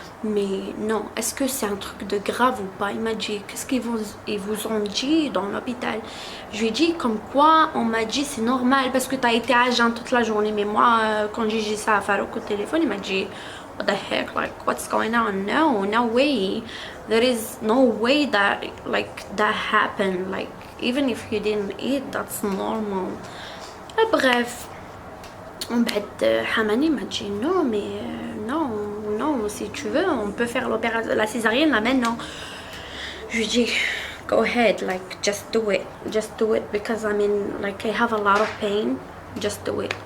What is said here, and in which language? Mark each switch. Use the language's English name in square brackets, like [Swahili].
[French] Mais non, est-ce que c'est un truc de grave ou pas? Il m'a dit, qu'est-ce ils vous ont dit dans l'hôpital? Je lui ai dit comme quoi, on m'a dit c'est normal parce que t'as été à jeun toute la journée. Mais moi, quand j'ai dit ça à Farouk au téléphone, il m'a dit, [English] what the heck, like, what's going on? No, no way. There is no way that, like, that happened. Like, even if you didn't eat, that's normal. [French] Bref, Hamani m'a dit non, mais non, non, si tu veux, on peut faire l'opération, la césarienne là maintenant. Je lui dis, [English] go ahead, like, just do it, because I mean, like, I have a lot of pain, just do it.